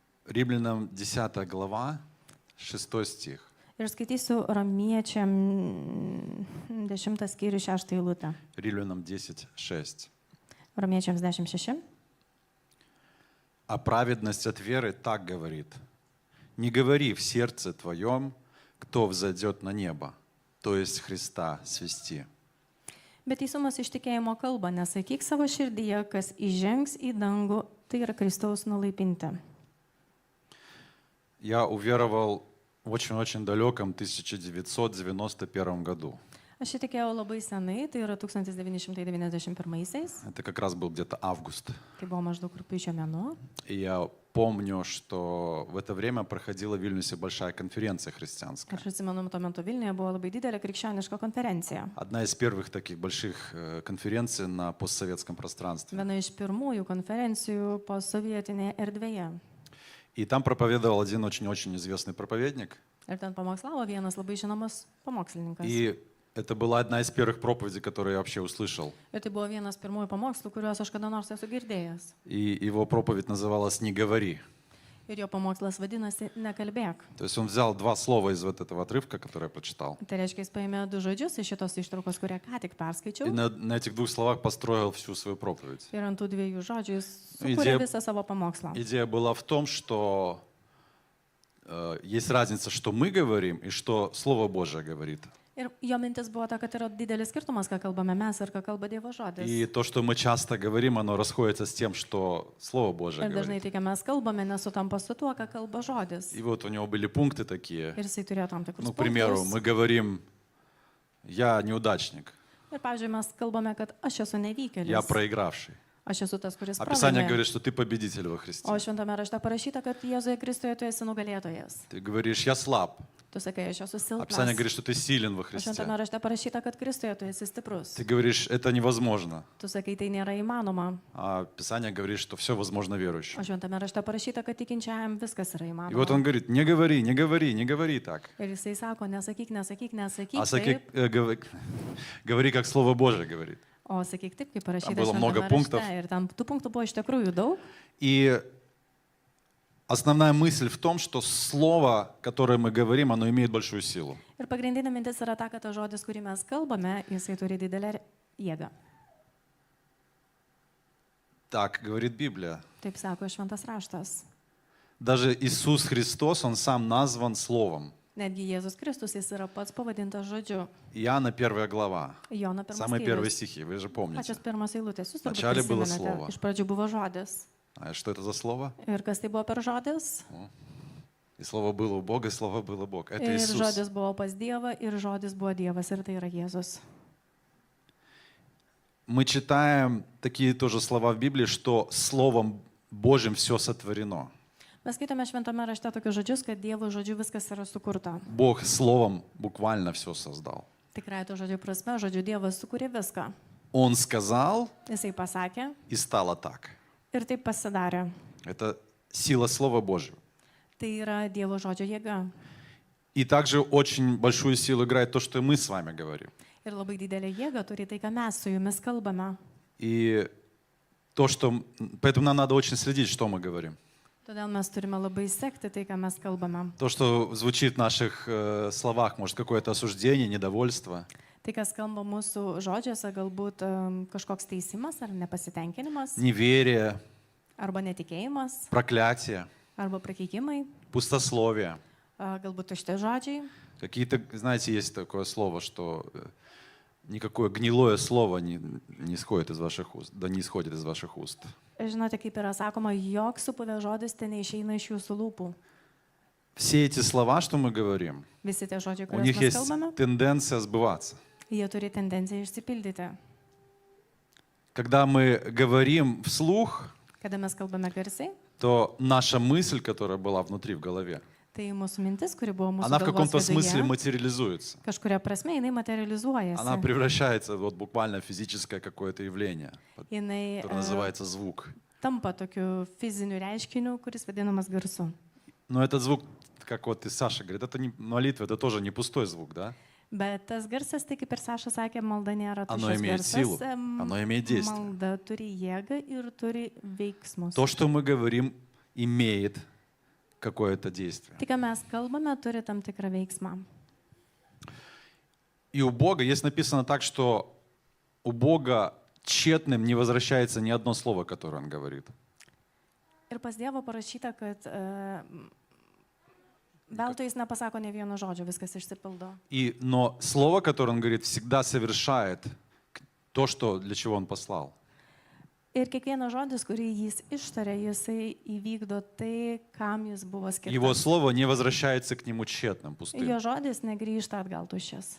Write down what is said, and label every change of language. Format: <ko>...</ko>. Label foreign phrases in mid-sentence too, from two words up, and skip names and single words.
<ru>Римлянам 10 глава, 6 стих.</ru> <lt>Ir skaitysiu Romiečiam 10 skyrių 6 eilutę.</lt> <ru>Римлянам 10:6.</ru> <lt>Romiečiams 10:6.</lt> <ru>А праведность от веры так говорит. Не говори в сердце твоем, кто взойдет на небо, то есть Христа свести.</ru> <lt>Bet teisumas iš tikėjimo kalba, nesakyk savo širdyje, kas įžengs į dangų, tai yra Kristaus nulaipinti.</lt> <ru>Я уверовал в очень-очень далеком 1991 году.</ru> <lt>Aš įtikėjau labai senai, tai yra 1991-aisiais,</lt> <ru>Это как раз был где-то август.</ru> <lt>tai buvo maždaug rugpjūčio mėnuo.</lt> <ru>И я помню, что в это время проходила в Вильнюсе большая конференция христианская.</ru> <lt>Aš atsimenu, tuo metu Vilniuje buvo labai didelė krikščioniška konferencija.</lt> <ru>Одна из первых таких больших конференций на постсоветском пространстве.</ru> <lt>Viena iš pirmųjų konferencijų posovietinėje erdvėje.</lt> <ru>И там проповедовал один очень-очень известный проповедник.</ru> <lt>Ir ten pamokslavo vienas labai žinomas pamokslininkas.</lt> <ru>И это была одна из первых проповедей, которые я вообще услышал.</ru> <lt>Ir tai buvo vienas pirmųjų pamokslų, kuriuos aš kada nors esu girdėjęs.</lt> <ru>И его проповедь называлась «Не говори».</ru> <lt>Ir jo pamokslas vadinasi Nekalbėk.</lt> <ru>То есть он взял два слова из вот этого отрывка, который я прочитал.</ru> <lt>Tai reiškia, jis paėmė du žodžius iš šitos ištraukos, kurią ką tik</lt> <ru>И</ru> <lt>perskaičiau.</lt> <ru>на этих двух словах построил всю свою проповедь.</ru> <lt>Ir ant tų dviejų žodžių jis Idėja- sukūrė visą savo pamokslą.</lt> <ru>Идея была в том, что есть разница, что мы говорим и что Слово Божие говорит.</ru> <lt>Ir jo mintis buvo ta, kad yra didelis skirtumas, ką kalbame mes ir ką kalba Dievo žodis.</lt> <ru>И то, что мы часто говорим, оно расходится с тем, что Слово Божие</ru> <lt>Ir dažnai</lt> <ru>говорит.</ru> <lt>tai, ką mes kalbame, nesutampa su tuo, ką kalba žodis.</lt> <ru>И вот у него были пункты такие.</ru> <lt>Ir jisai turėjo tam tikrus</lt> <ru>Ну, к примеру,</ru> <lt>punktus.</lt> <ru>мы говорим, я неудачник,</ru> <lt>Ir, pavyzdžiui, mes kalbame, kad aš esu</lt> <ru>я</ru> <lt>nevykėlis.</lt> <ru>проигравший.</ru> <lt>Aš esu tas, kuris</lt> <ru>А Писание</ru> <lt>pralaimė.</lt> <ru>говорит, что ты победитель во Христе.</ru> <lt>O šventame rašte parašyta, kad Jėzuje Kristuje tu esi nugalėtojas.</lt> <ru>Ты говоришь, я слаб.</ru> <lt>Tu sakai, aš esu</lt> <ru>А Писание</ru> <lt>silpnas.</lt> <ru>говорит, что ты силен во</ru> <lt>O</lt> <ru>Христе.</ru> <lt>šventame rašte parašyta, kad Kristuje tu esi stiprus.</lt> <ru>Ты говоришь, это невозможно.</ru> <lt>Tu sakai, tai nėra įmanoma.</lt> <ru>А Писание говорит, что все возможно</ru> <lt>O</lt> <ru>верующим.</ru> <lt>šventame rašte parašyta, kad tikinčiajam viskas yra</lt> <ru>И вот он</ru> <lt>įmanoma.</lt> <ru>говорит, не говори, не говори, не говори так.</ru> <lt>Ir jisai sako, nesakyk, nesakyk, nesakyk.</lt> <ru>А</ru> <lt>Taip.</lt> <ru>говори, как Слово Божие говорит.</ru> <lt>O sakyk taip, kaip parašyta</lt> <ru>было много</ru> <lt>šventame</lt> <ru>пунктов.</ru> <lt>rašte. Ir tam tų punktų buvo iš tikrųjų daug.</lt> <ru>И основная мысль в том, что слово, которое мы говорим, оно имеет большую силу.</ru> <lt>Ir pagrindinė mintis yra ta, kad tas žodis, kurį mes kalbame, jisai turi didelę jėgą.</lt> <ru>Так говорит Библия.</ru> <lt>Taip sako šventas raštas.</lt> <ru>Даже Иисус Христос, Он сам назван Словом.</ru> <lt>Netgi Jėzus Kristus, jis yra pats pavadintas žodžiu.</lt> <ru>Иоанна 1 глава,</ru> <lt>Jono pirmas</lt> <ru>самые первые</ru> <lt>skyrius.</lt> <ru>стихи, вы же помните.</ru> <lt>Pačios pirmos eilutės. Jūs turbūt</lt> <ru>Вначале было</ru> <lt>prisimenate.</lt> <ru>слово.</ru> <lt>Iš pradžių buvo žodis.</lt> <ru>А что это за слово?</ru> <lt>Ir kas tai buvo per žodis?</lt> <ru>И слово было у Бога, и слово было Бог. Это</ru> <lt>Ir</lt> <ru>Иисус.</ru> <lt>žodis buvo pas Dievą, ir žodis buvo Dievas, ir tai yra Jėzus.</lt> <ru>Мы читаем такие тоже слова в Библии, что Словом Божьим все сотворено.</ru> <lt>Mes skaitome šventame rašte tokius žodžius, kad Dievo žodžiu viskas yra sukurta.</lt> <ru>Бог Словом буквально все создал.</ru> <lt>Tikrai to žodžio prasme, žodžiu Dievas sukūrė viską.</lt> <ru>Он сказал,</ru> <lt>Jisai pasakė</lt> <ru>и стало так.</ru> <lt>ir taip pasidarė.</lt> <ru>Это сила Слова Божьего.</ru> <lt>Tai yra Dievo žodžio jėga.</lt> <ru>И также очень большую силу играет то, что мы с вами говорим.</ru> <lt>Ir labai didelė jėga turi tai, ką mes su jumis kalbame.</lt> <ru>И то, что... Поэтому нам надо очень следить, что мы говорим.</ru> <lt>Todėl mes turime labai sekti tai, ką mes kalbame.</lt> <ru>То, что звучит в наших словах, может, какое-то осуждение, недовольство.</ru> <lt>Tai, kas skamba mūsų žodžiuose, galbūt kažkoks teisimas ar nepasitenkinimas,</lt> <ru>Неверие,</ru> <lt>arba netikėjimas,</lt> <ru>проклятие,</ru> <lt>arba prakeikimai,</lt> <ru>пустословие.</ru> <lt>galbūt tušti žodžiai.</lt> <ru>Какие-то, знаете, есть такое слово, что никакое гнилое слово не исходит из ваших уст, да не исходит из ваших уст.</ru> <lt>Žinote, kaip yra sakoma, joks supuvęs žodis ten neišeina iš jūsų lūpų.</lt> <ru>Все эти слова, что мы говорим,</ru> <lt>Visi tie žodžiai,</lt> <ru>у</ru> <lt>kuriuos</lt> <ru>них</ru> <lt>mes</lt> <ru>есть</ru> <lt>kalbame,</lt> <ru>тенденция сбываться.</ru> <lt>jie turi tendenciją išsipildyti.</lt> <ru>Когда мы говорим вслух,</ru> <lt>Kada mes kalbame garsiai,</lt> <ru>то наша мысль, которая была внутри в голове,</ru> <lt>tai mūsų mintis, kuri buvo mūsų</lt> <ru>она в каком-то</ru> <lt>galvos</lt> <ru>смысле</ru> <lt>viduje,</lt> <ru>материализуется.</ru> <lt>kažkuria prasme jinai</lt> <ru>Она</ru> <lt>materializuojasi.</lt> <ru>превращается вот буквально в физическое какое-то явление,</ru> <lt>Jinai</lt> <ru>которое называется звук.</ru> <lt>tampa tokiu fiziniu reiškiniu, kuris vadinamas garsu.</lt> <ru>Но этот звук, как вот и Саша говорит, это не молитва, это тоже не пустой звук, да?</ru> <lt>Bet tas garsas, tai kaip ir Saša sakė, malda nėra</lt> <ru>Ano</ru> <lt>tuščias</lt> <ru>имеет силу,</ru> <lt>garsas.</lt> <ru>ano имеет действие.</ru> <lt>Malda turi jėgą ir turi veiksmus.</lt> <ru>То, что мы говорим, имеет какое-то действие.</ru> <lt>Tai, ką mes kalbame, turi tam tikrą veiksmą.</lt> <ru>И у Бога есть написано так, что у Бога тщетным не возвращается ни одно слово, которое Он говорит.</ru> <lt>Ir pas Dievą parašyta, kad veltui jis nepasako ne vieno žodžio, viskas išsipildo.</lt> <ru>Но слово, которое Он говорит, всегда совершает то, что, для чего Он послал.</ru> <lt>Ir kiekvienas žodis, kurį jis ištarė, jisai įvykdo tai, kam jis buvo</lt> <ru>Его</ru> <lt>skirtas.</lt> <ru>слово не возвращается к Нему тщетным, пустым.</ru> <lt>Jo žodis negrįžta atgal tuščias.</lt>